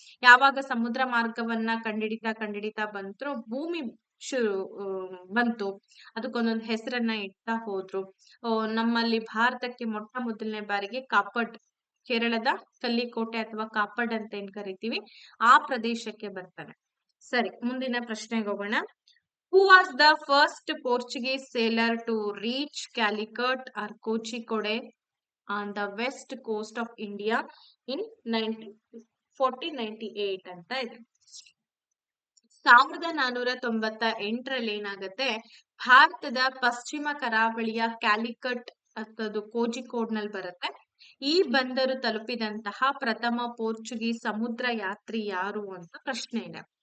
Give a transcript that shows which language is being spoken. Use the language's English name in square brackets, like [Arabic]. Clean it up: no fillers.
[Kannada] ಯಾವಾಗ ಸಮುದ್ರ ಮಾರ್ಗವನ್ನ ಕಂಡಿಡಿತಾ ಬಂದ್ರು, ಭೂಮಿ ಶುರು ಬಂತು, ಅದಕ್ಕೊಂದೊಂದು ಹೆಸರನ್ನ ಇಡ್ತಾ ಹೋದ್ರು. ನಮ್ಮಲ್ಲಿ ಭಾರತಕ್ಕೆ ಮೊಟ್ಟ ಮೊದಲನೇ ಬಾರಿಗೆ ಕಾಪಡ್, ಕೇರಳದ ಕಲ್ಲಿಕೋಟೆ ಅಥವಾ ಕಾಪಡ್ ಅಂತ ಏನ್ ಕರಿತೀವಿ ಆ ಪ್ರದೇಶಕ್ಕೆ ಬರ್ತಾನೆ. ಸರಿ, ಮುಂದಿನ ಪ್ರಶ್ನೆಗೆ ಹೋಗೋಣ. [English] Who was the first Portuguese sailor to reach Calicut or Kozhikode on the west coast of India in 1498 [Kannada] ಅಂತ ಇದೆ. 1498ರಲ್ಲಿ ಏನಾಗುತ್ತೆ, ಭಾರತದ ಪಶ್ಚಿಮ ಕರಾವಳಿಯ ಕ್ಯಾಲಿಕಟ್ ಅಥವಾ ಕೋಜಿಕೋಡ್ ನಲ್ಲಿ ಬರುತ್ತೆ. ಈ ಬಂದರು ತಲುಪಿದಂತಹ ಪ್ರಥಮ ಪೋರ್ಚುಗೀಸ್ ಸಮುದ್ರ ಯಾತ್ರಿ ಯಾರು ಅಂತ ಪ್ರಶ್ನೆ ಇದೆ.